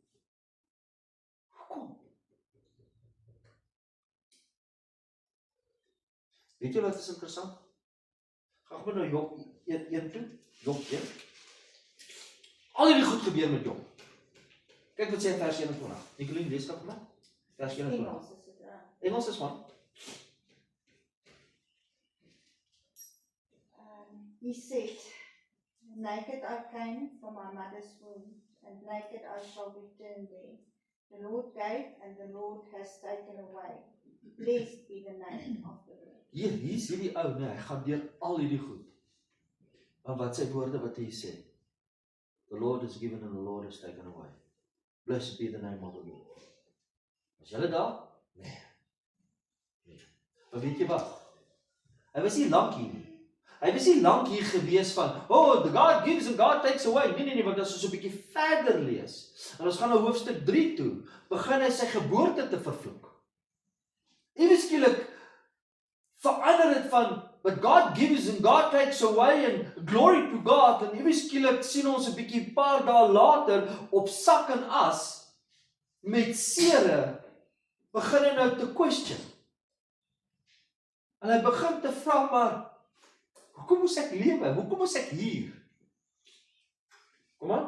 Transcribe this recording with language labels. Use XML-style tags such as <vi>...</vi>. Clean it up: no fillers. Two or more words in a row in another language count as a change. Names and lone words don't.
<af>Weet jy wat is interessant? Gaan we nou Job 1 toe, Job 1. Al hierdie goed gebeur met Job. Kyk wat sê in vers 21. Nicolien, lees dat vir my. Vers 21. Engels is dit, ja. Engels is man.</af> <en>He said, naked I came from my mother's womb, and naked I shall return there. The Lord gave, and the Lord has taken away. Blessed be the name of the Lord.</en> <af>Hier is hierdie ou, nee, hy gaan deur al hierdie goed. Maar wat sy woorde wat hy sê?</af> <en>The Lord is given and the Lord is taken away. Blessed be the name of the Lord.</en> <af>Was julle daar? Nee. Maar weet jy wat? Hy was nie lank hier nie. Hy was nie lank hier gewees van,</af> <en>oh, God gives and God takes away.</en> <af>Nee, want as ons 'n bietjie verder lees, en ons gaan na hoofstuk 3 toe, begin hy sy geboorte te vervloek. Ewe skielik verander dit van,</af> <en>but God gives and God takes away and glory to God,</en> <af>en ewe skielik sien ons 'n bietjie paar dae later op sak en as, met sere, begin hy nou te question. En hy begin te vra, maar, hoekom moes ek lewe? Hoekom moes ek hier? Kom aan.</af>